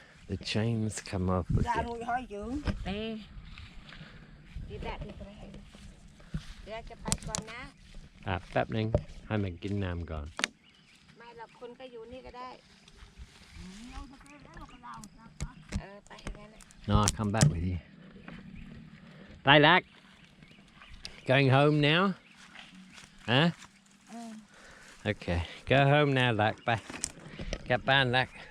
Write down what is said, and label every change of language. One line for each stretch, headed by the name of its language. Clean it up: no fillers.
English: The chains come off again.
Thai: เอ๊ะดีแบบนี้ก็ได้เดี๋ยวจะไปก่อนนะ แป๊บนึงให้มันกินน้ำก่อน ไม่หรอกคุณก็อยู่นี่ก็ได้ไปอย่างนั้น
English: No, I'll come back with you. Lilac, going home now? Huh? Okay, go home now, Lac. Bye. Get back, Lac.